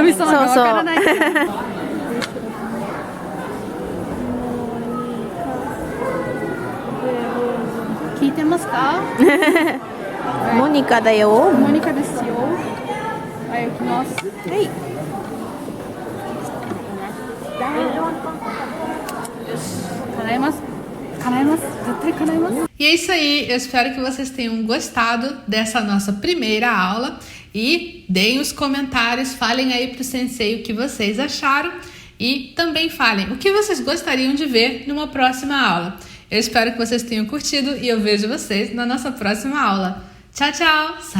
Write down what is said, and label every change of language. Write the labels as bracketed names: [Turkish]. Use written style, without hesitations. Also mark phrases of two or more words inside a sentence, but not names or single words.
[Japanese] 神様がわからない。聞いてますか？モニカだよ。モニカですよ。はい、行きます。はい。叶えます。叶えます。絶対叶えます。 [Portuguese] E é isso aí, eu espero que vocês tenham gostado dessa nossa primeira aula e deem os comentários, falem aí pro sensei o que vocês acharam e também falem o que vocês gostariam de ver numa próxima aula. Eu espero que vocês tenham curtido e eu vejo vocês na nossa próxima aula.